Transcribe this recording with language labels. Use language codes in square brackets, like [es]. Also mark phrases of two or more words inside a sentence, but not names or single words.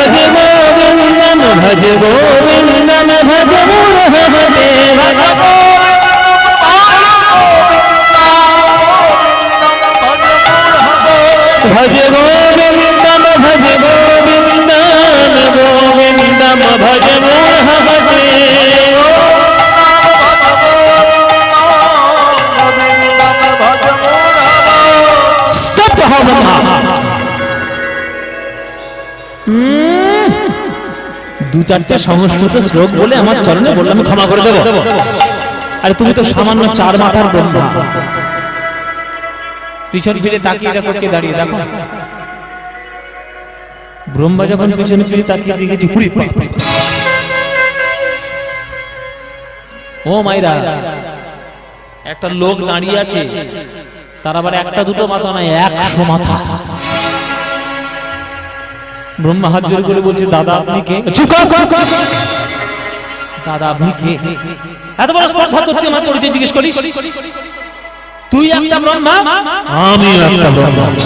[sa] भज गोविन्दं भज मूढमते भज गोविन्दं गोविन्दं भज मूढमते [bn] স্তব্ধ হো ব্রহ্মা দু চারটে সংস্কৃত শ্লোক বলে আমার চরণে বললাম আমি ক্ষমা করে দেব আরে তুমি তো সামান্য চার মাথার ব্রহ্মা পিছন ফিরে তাকিয়ে দেখো কে দাঁড়িয়ে দেখো ব্রহ্মা যখন পিছন ফিরে তাকিয়ে দেখেছি ও মাইরা একটা লোক দাঁড়িয়ে আছে তার আবার একটা দুটো মাথা নয় 100 মাথা ব্রহ্মা হাত জোড় করে বলছে দাদা আপনি কে দাদা আপনি কে এত বড় স্পর্ধা তুই আমার পরিচয় জিজ্ঞেস করিস তুই একটা ব্রহ্মা আমি একটা ব্রহ্মা